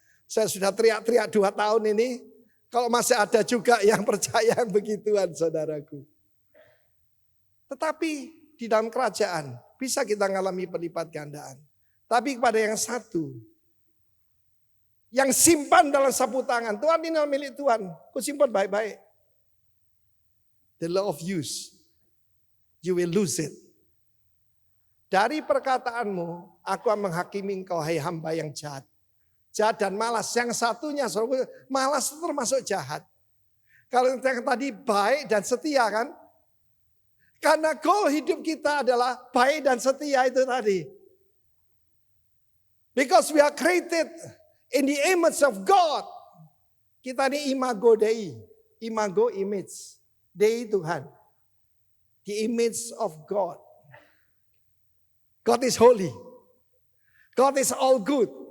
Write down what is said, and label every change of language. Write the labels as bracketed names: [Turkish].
[Indonesian] Saya sudah teriak-teriak 2 tahun ini. Kalau masih ada juga yang percaya yang begituan saudaraku. Tetapi di dalam kerajaan bisa kita mengalami pelipat gandaan. Tapi kepada yang satu, yang simpan dalam sapu tangan. Tuhan ini milik Tuhan, ku simpan baik-baik. [English] The law of use, you will lose it. [Indonesian] Dari perkataanmu, aku akan menghakimi engkau hai hamba yang jahat. Jahat dan malas. Yang satunya, malas termasuk jahat. Kalau yang tadi baik dan setia kan. Karena goal hidup kita adalah baik dan setia itu tadi. [English] Because we are created in the image of God. [Indonesian] Kita ini imago Dei. Imago image. Dei Tuhan. [English] The image of God. God is holy. God is all good.